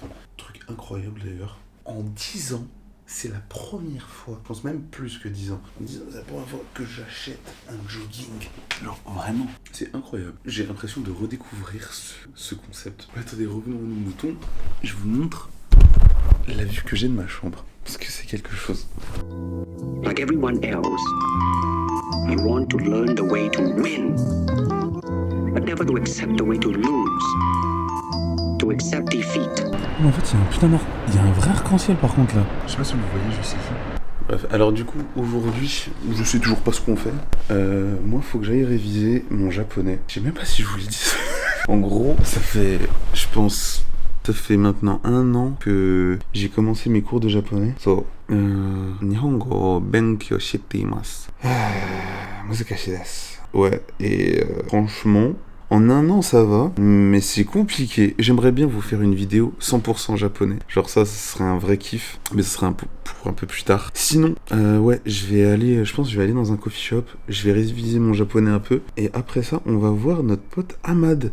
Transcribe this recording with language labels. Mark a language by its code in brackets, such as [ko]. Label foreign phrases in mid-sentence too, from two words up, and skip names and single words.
[fr] Truc incroyable d'ailleurs. En 10 ans, c'est la première fois, je pense même plus que 10 ans, en 10 ans, c'est la première fois que j'achète un jogging. Genre vraiment, c'est incroyable. J'ai l'impression de redécouvrir ce concept. Attendez, revenons à nos moutons. Je vous montre la vue que j'ai de ma chambre. Parce que c'est quelque chose. [en] Like everyone else, you want to learn the way to win, but never to accept the way to lose, to accept defeat. [fr] Mais en fait, il y a un vrai arc-en-ciel par contre là. Je sais pas si vous voyez, je sais pas. Bref, alors du coup, aujourd'hui, je sais toujours pas ce qu'on fait. Moi, faut que j'aille réviser mon japonais. Je sais même pas si je vous le dis. En gros, ça fait, je pense, ça fait maintenant 1 an que j'ai commencé mes cours de japonais. So, [ja] 日本語勉強しています. 難しいです. [fr] Ouais, et franchement, en 1 an ça va, mais c'est compliqué. J'aimerais bien vous faire une vidéo 100% japonais. Genre ça serait un vrai kiff, mais ce serait pour un peu plus tard. Sinon, ouais, je pense que je vais aller dans un [en] coffee shop, [fr] je vais réviser mon japonais un peu, et après ça, on va voir notre pote Ahmad.